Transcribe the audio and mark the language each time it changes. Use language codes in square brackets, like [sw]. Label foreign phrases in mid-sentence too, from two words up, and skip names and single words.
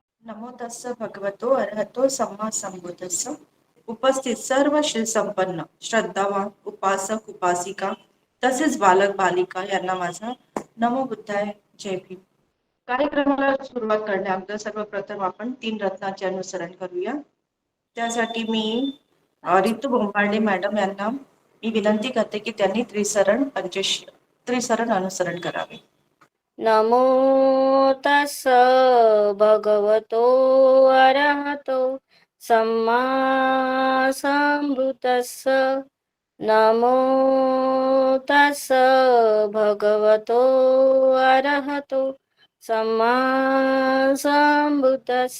[pi] नमो तस्स भगवतो अर्हतो सम्मा संबुद्धस्स. [mr] उपस्थित सर्व श्री संपन्न श्रद्धावान उपासक उपासिका तसेच बालक बालिका यांना माझा [pi] नमो बुद्धाय [mr] जय भीम. कार्यक्रमाला सुरुवात करण्याअगोदर सर्वप्रथम आपण 3 रत्नाचे अनुसरण करूया. त्यासाठी मी रितू बोंबार्डे मॅडम यांना मी विनंती करते की त्यांनी त्रिसरण अनुसरण करावे. [pi] नमो तस्स भगवतो अरहतो सम्मा संबुद्धस्स. नमो तस्स भगवतो अरहतो सम्मा संबुद्धस्स.